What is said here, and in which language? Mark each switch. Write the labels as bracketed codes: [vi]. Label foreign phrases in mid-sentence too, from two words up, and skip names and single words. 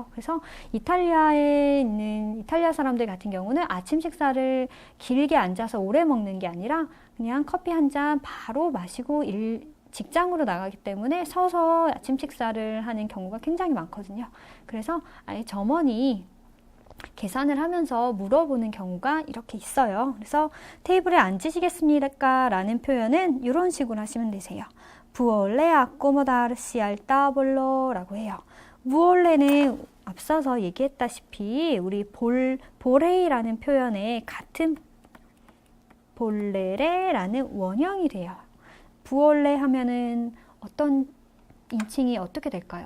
[ko] 그래서 이탈리아에 있는 이탈리아 사람들 같은 경우는 아침 식사를 길게 앉아서 오래 먹는 게 아니라 그냥 커피 한 잔 바로 마시고 직장으로 나가기 때문에 서서 아침 식사를 하는 경우가 굉장히 많거든요. 그래서 아예 점원이 계산을 하면서 물어보는 경우가 이렇게 있어요. 그래서 테이블에 앉으시겠습니까? 라는 표현은 이런 식으로 하시면 되세요. [it] Vuole accomodarsi al tavolo 라고 해요. [ko] vuolle는 앞서서 얘기했다시피 우리 보레이라는 표현에 같은 볼레레라는 원형이 돼요. 부올레 하면은 어떤 인칭이 어떻게 될까요?